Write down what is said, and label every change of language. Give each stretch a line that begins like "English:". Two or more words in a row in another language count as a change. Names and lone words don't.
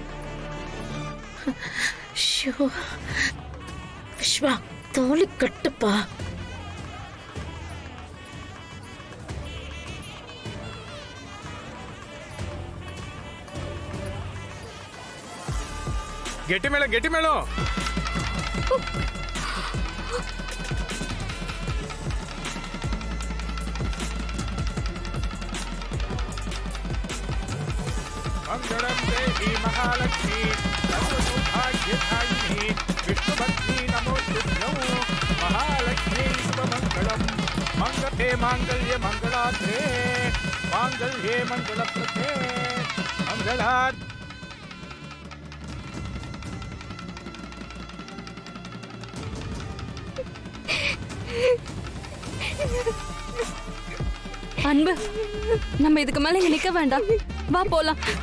Tamil: ஷோ விஸ்வா தோழி கட்டுப்பா. கெட்டி மேளம் கெட்டி மேளம்.
Sanskrit: मंगलम देवी महालक्ष्मी सर्वसौभाग्यदायिनी विष्णुभक्ति नमोस्तुभ्यं महालक्ष्मी शुभमंगलम मंगले मांगल्ये मंगलात्रे मांगल्ये मंगलप्रदे मंगलात्.
Tamil: அன்பு நம்ம இதுக்கு மேல இங்க நிக்க வேண்டாம். வா போலாம்.